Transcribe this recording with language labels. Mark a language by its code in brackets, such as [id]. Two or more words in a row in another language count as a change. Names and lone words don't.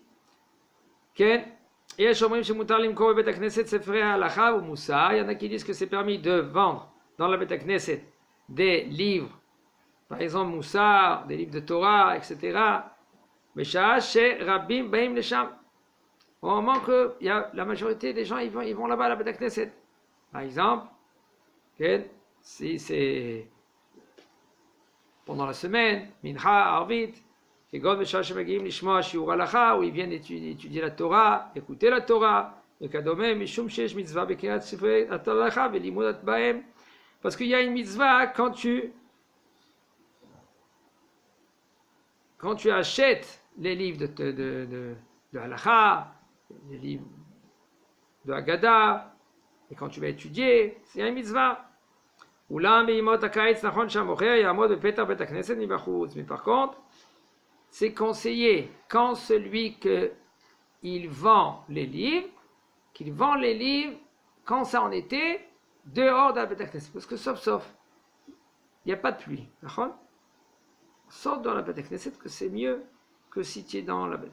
[fr] Il y en a qui disent que c'est permis de vendre dans la Beit Knesset des livres, par exemple Moussar, des livres de Torah, etc. Mais chez [he] רבים באים לשם, [fr] au moment que la majorité des gens ils vont là-bas à la Beit Knesset. Par exemple, si c'est pendant la semaine, [he] Mincha, Arvit, כגון בשעה שמגיעים לשמוע שיעור הלכה, [fr] où ils viennent étudier la Torah, écouter la Torah, [he] וכדומה, משום שיש מצווה בקריאת ספרי ההלכה ולימוד בהם. [fr] Parce qu'il y a une mitzvah quand tu achètes les livres de halakha, les livres de Haggadah, et quand tu vas étudier, c'est une mitzvah. [he] אולם בימות הקיץ נכון שהמוכר יעמוד בפתח בית הכנסת מבחוץ. [fr] Mais par contre, c'est conseillé quand celui qu'il vend les livres, qu'il vend les livres quand c'est en été, dehors de la Beit HaKnesset. Parce que sauf, il n'y a pas de pluie. Sors dans la Beit HaKnesset que c'est mieux que si tu es dans la Beit.